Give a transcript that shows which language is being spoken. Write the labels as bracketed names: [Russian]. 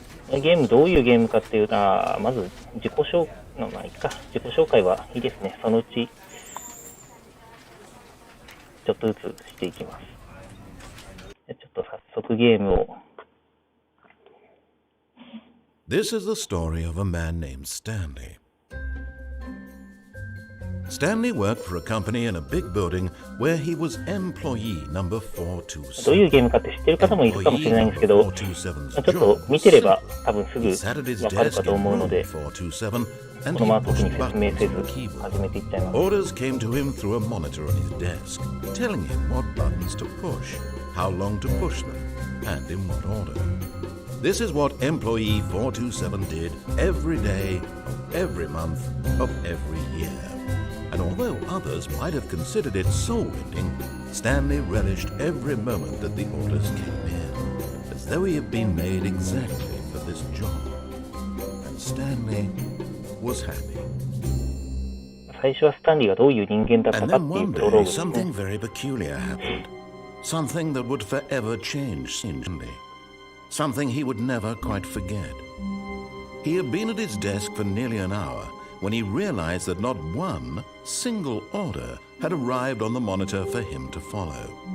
[Japanese] ゲームどういうゲームかっていうと、まず自己紹介はいいですね。そのうちちょっとずつしていきます。ちょっと早速ゲームを。 [English] This is the story of a man named Stanley. Stanley worked for a company in a big building where he was employee number 427. [Japanese] どういうゲームかって知ってる方もいるかもしれないんですけど、ちょっと見てれば多分すぐわかるかと思うので、このまま特に説明せず始めていっちゃいます。 [English] Orders came to him through a monitor on his desk, telling him what buttons to push, how long to push them, and in what order. This is what employee 427 did every day of every month of every year. And although others might have considered it soul-rending, Stanley relished every moment that the orders came in, as though he had been made exactly for this job. And Stanley was happy. [Japanese] 最初はスタンリーがどういう人間だったかっていうプロローグですね。 [English] Something very peculiar happened. Something that would forever change Stanley. Something he would never quite forget. He had been at his desk for nearly an hour when he realized that not one single order had arrived on the monitor for him to follow.